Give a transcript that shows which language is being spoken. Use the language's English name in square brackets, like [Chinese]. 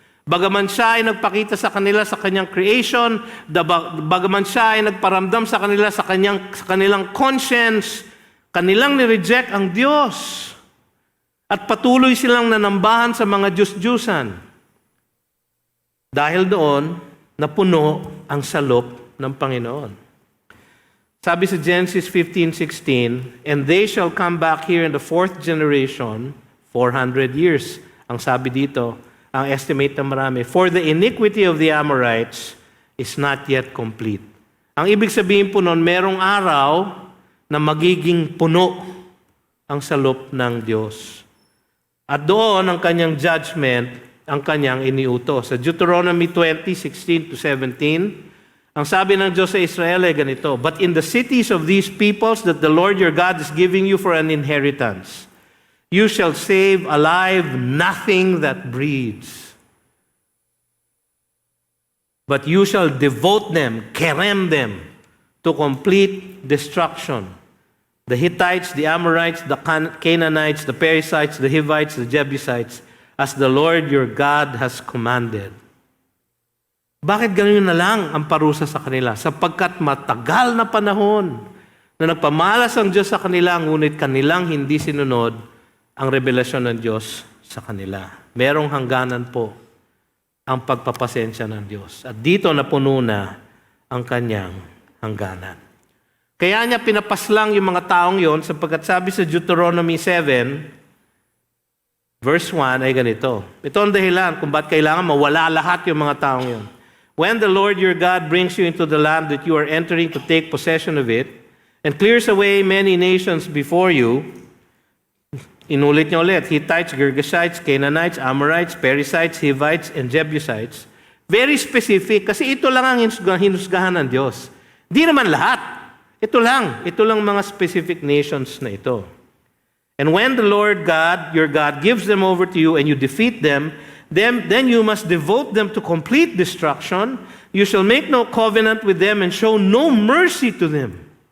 [Filipino] Bagaman siya ay nagpakita sa kanila sa kanyang creation, bagaman siya ay nagparamdam sa kanila sa kanilang conscience, kanilang ni-reject ang Diyos. At patuloy silang nanambahan sa mga Diyos-Diyusan. Dahil doon, napuno ang salop ng Panginoon. Sabi sa [English] Genesis 15:16, and they shall come back here in the 4th generation, 400 years. [Filipino] Ang sabi dito, ang estimate ng marami, [English] for the iniquity of the Amorites is not yet complete. [Filipino] Ang ibig sabihin po noon, merong araw na magiging puno ang salop ng Diyos. At doon ang kanyang judgment, ang kanyang iniutos. [English] Sa Deuteronomy 20:16 to 17, [Filipino] ang sabi ng Diyos sa Israel ay ganito, [English] but in the cities of these peoples that the Lord your God is giving you for an inheritance, you shall save alive nothing that breathes. But you shall devote them, kerem them, to complete destruction. The Hittites, the Amorites, the Canaanites, the Perizzites, the Hivites, the Jebusites, as the Lord your God has commanded. [Filipino] Bakit ganun na lang ang parusa sa kanila? Sapagkat matagal na panahon na nagpamalas ang Diyos sa kanila, ngunit kanilang hindi sinunod ang revelasyon ng Diyos sa kanila. Merong hangganan po ang pagpapasensya ng Diyos. At dito napuno na ang kanyang hangganan. Kaya niya pinapaslang yung mga taong yon sapagkat sabi sa Deuteronomy 7, verse 1 ay ganito. Ito ang dahilan kung bakit kailangan mawala lahat yung mga taong yon. [English] When the Lord your God brings you into the land that you are entering to take possession of it, and clears away many nations before you. [Filipino] Inulit niya ulit, Hittites, Girgashites, Canaanites, Amorites, Perizzites, Hivites, and Jebusites. [English] Very specific, [Filipino] kasi ito lang ang hinusgahan ng Diyos. Di naman lahat. Ito lang mga specific nations na ito. [English] And when the Lord God, your God, gives them over to you and you defeat them, then you must devote them to complete destruction. You shall make no covenant with them and show no mercy to them.